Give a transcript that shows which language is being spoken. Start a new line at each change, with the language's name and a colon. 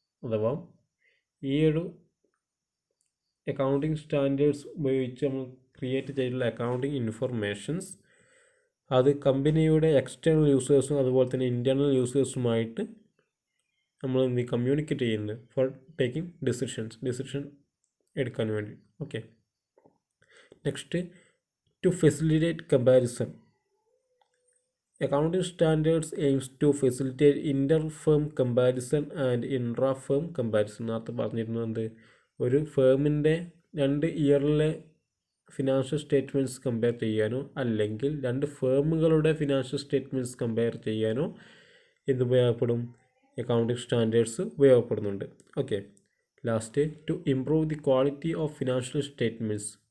Malayalam: അഥവാ ഈ ഒരു അക്കൗണ്ടിംഗ് സ്റ്റാൻഡേർഡ്സ് ഉപയോഗിച്ച് നമ്മൾ ക്രിയേറ്റ് ചെയ്തിട്ടുള്ള അക്കൗണ്ടിംഗ് ഇൻഫർമേഷൻസ് അത് കമ്പനിയുടെ എക്സ്റ്റേണൽ യൂസേഴ്സും അതുപോലെ തന്നെ ഇൻറ്റേർണൽ യൂസേഴ്സുമായിട്ട് നമ്മൾ കമ്മ്യൂണിക്കേറ്റ് ചെയ്യുന്നത്
English: for taking decision
Malayalam: എടുക്കാൻ വേണ്ടി.
English: Okay, next, to facilitate comparison. Accounting standards aims to facilitate inter-firm comparison and intra-firm comparison.
Malayalam: നേരത്തെ പറഞ്ഞിരുന്നത് ഒരു ഫേമിൻ്റെ 2 ഇയറിലെ ഫിനാൻഷ്യൽ സ്റ്റേറ്റ്മെൻറ്റ്സ് കമ്പയർ ചെയ്യാനോ അല്ലെങ്കിൽ 2 ഫേമുകളുടെ ഫിനാൻഷ്യൽ സ്റ്റേറ്റ്മെൻറ്റ്സ് കമ്പയർ ചെയ്യാനോ എന്ത് ഉപയോഗപ്പെടും, accounting standards ഉപയോഗപ്പെടുന്നുണ്ട്.
English: Okay, last, to improve the quality of financial statements.